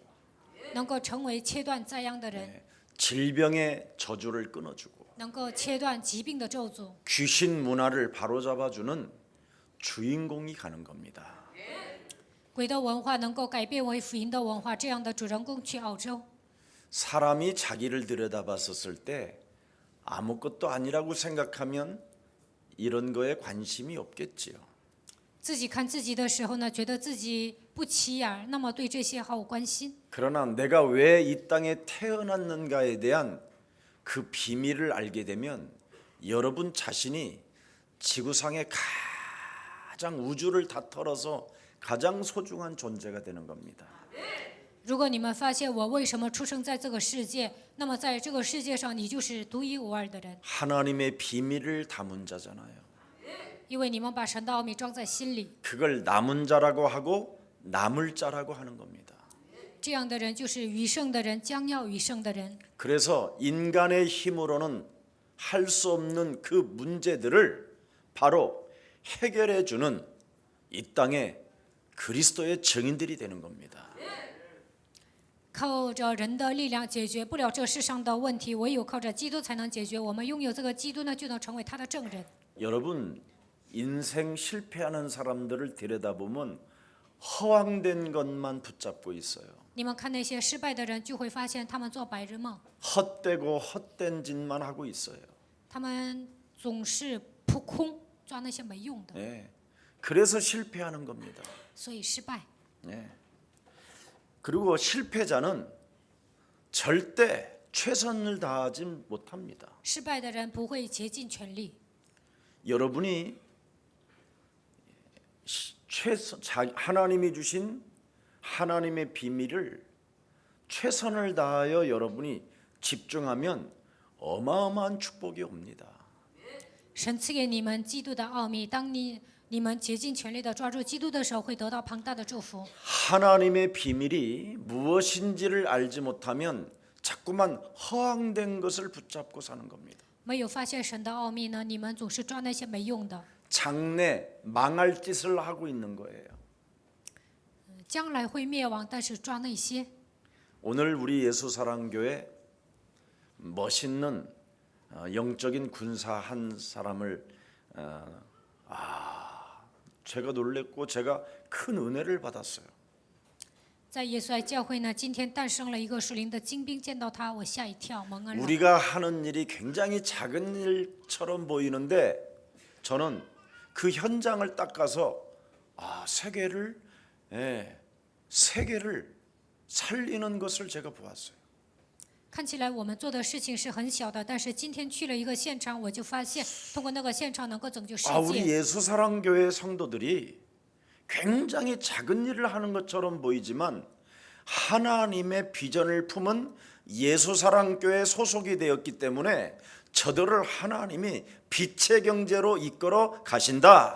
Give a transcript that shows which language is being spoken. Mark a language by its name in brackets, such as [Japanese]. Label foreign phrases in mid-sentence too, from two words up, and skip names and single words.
[Chinese] 能够成为切断灾殃的人， [Korean] 질병의 저주를 끊어주고 [Chinese] 能够切断疾病的咒诅， [Korean] 귀신 문화를 바로잡아주는 주인공이 가는 겁니다. [Chinese] 鬼的文化能够改变为福音的文化，这样的主人公去澳洲。 [Korean] 사람이 자기를 들여다봤었을 때 아무것도 아니라고 생각하면 이런 거에 관심이 없겠지요. [Chinese] 自己看自己的时候呢，觉得自己不起眼，那么对这些毫无关心。 [Korean] 그러나 내가 왜 이 땅에 태어났는가에 대한 그 비밀을 알게 되면 여러분 자신이 지구상의 가장 우주를 다 털어서 가장 소중한 존재가 되는 겁니다. [Chinese] 如果你们发现我为什么出生在这个世界，那么在这个世界上你就是独一无二的人， [Korean] 하나님의 비밀을 담은 자잖아요. [Chinese] 因为你们把神的奥秘装在心里。 [Korean] 그걸 남은 자라고 하고 남을 자라고 하는 겁니다. [Chinese] 这样的人就是余剩的人，将要余剩的人。 [Korean] 그래서 인간의 힘으로는 할 수 없는 그 문제들을 바로 해결해 주는 이 땅에 그리스도의 증인들이 되는 겁니다. [Chinese] 靠着人的力量解决不了这世上的问题，唯有靠着基督才能解决。我们拥有这个基督呢，就能成为他的证人。 [Korean] 여러분 인생 실패하는 사람들을 들여다보면 허황된 것만 붙잡고 있어요. [Chinese] 你们看那些失败的人，就会发现他们做白日梦， [Korean] 헛되고 헛된 짓만 하고 있어요. [Chinese] 他们总是扑空，抓那些没用的， [Korean] 네. 그래서 실패하는 겁니다. [Chinese] 所以失败。 [Korean] 네. 그리고 실패자는 절대 최선을 다하지 못합니다. [Chinese] 失败的人不会竭尽全力。 [Korean] 여러분이 하나님이 주신 하나님의 비밀을 최선을 다하여 여러분이 집중하면 어마어마한 축복이 옵니다. [Chinese] 神赐给你们基督的奥秘，当你们竭尽全力的抓住基督的时候，会得到庞大的祝福。 [Korean] 하나님의 비밀이 무엇인지를 알지 못하면 자꾸만 허황된 것을 붙잡고 사는 겁니다. [Chinese] 没有发现神的奥秘呢，你们总是抓那些没用的， [Korean] 장래 망할 짓을 하고 있는 거예요. [Chinese] 将来会灭亡，但是抓那些。 [Korean] 오늘 우리 예수사랑교회 멋있는 영적인 군사 한 사람을 제가 놀랬고 제가 큰 은혜를 받았어요. [Chinese] 在耶稣爱教会呢，今天诞生了一个属灵的精兵，见到他，我吓一跳，蒙恩了。 [Korean] 우리가 하는 일이 굉장히 작은 일처럼 보이는데 저는 그 현장을 딱 가서 세계를 살리는 것을 제가 보았어요. [Chinese] 看起来我们做的事情是很小的，但是今天去了一个现场，我就发现通过那个现场能够拯救世 [Korean] 우리 [Chinese] 界。 [Korean] 예수사랑교회 성도들이 굉장히 작은 일을 하는 것처럼 보이지만 하나님의 비전을 품은 예수사랑교회 소속이 되었기 때문에 저들을 하나님이 빛의 경제로 이끌어 가신다.